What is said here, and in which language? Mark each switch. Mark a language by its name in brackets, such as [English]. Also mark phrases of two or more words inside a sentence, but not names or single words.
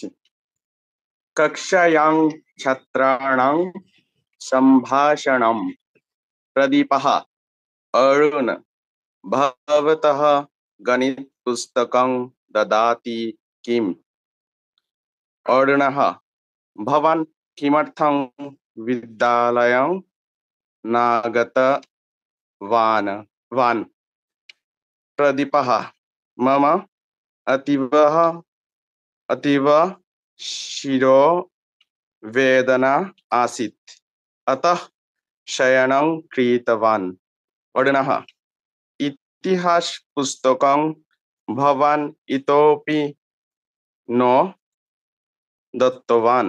[Sanskrit] কক্ষায়াং ছাত্রাণাং সম্ভাষণম প্রদীপः অরুণ ভবতः গণিত পুস্তকং দদাতি কিম? অরুণः ভবান কিমर्थं বিদ্যালয়ং নাগতवान्? प्रदीपः मम अतीव शिरोवेदना आसीत्, अतः शयनं कृतवान्। अरुणः इतिहास पुस्तकं भवान् इतोपि न दत्तवान्।